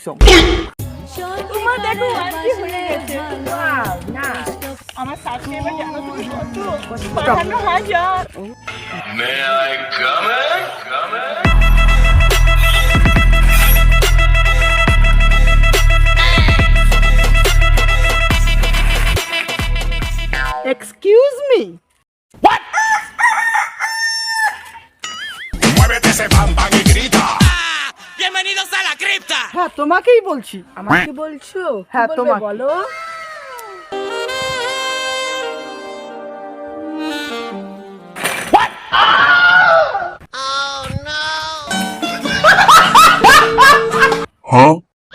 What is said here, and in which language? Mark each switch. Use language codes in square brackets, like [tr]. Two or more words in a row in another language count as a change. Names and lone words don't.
[bn] তোমার দেখো আজকে হয়ে গেছে না আমার সাথে জানো তুমি কত? 52,000। [en] excuse me, [es] Muévete ese bam bam y grita. Bienvenidos a la cripta. [bn] হ্যাঁ তোমাকেই বলছি। আমাকে বলছো? হ্যাঁ, কি বলবে তোমাকে। বলো। Huh?